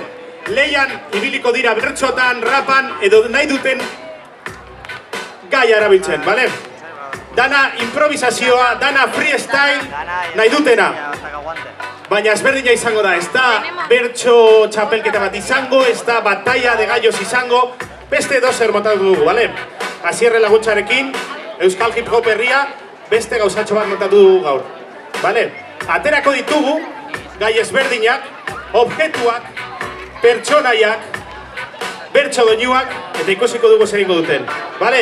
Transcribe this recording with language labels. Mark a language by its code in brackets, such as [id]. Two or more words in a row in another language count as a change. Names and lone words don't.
[eu] Leian ibiliko dira bertsotan, rapan edo nahi duten gai arabiltzen, bale? Dana improvisazioa, dana freestyle nahi dutena. Baina ezberdina izango da, ez da bertso txapelketa bat izango, ez da [es] batalla de gallos [eu] izango, beste dozer montatu dugu, bale? Asierre laguntzarekin, Euskal Hip Hop herria, beste gauzatxo bat montatu dugu gaur, bale? Aterako ditugu, gai ezberdinak, objektuak, pertsonaiak, bertso doinuak, eta ikusiko dugu zer ingo duten, bale?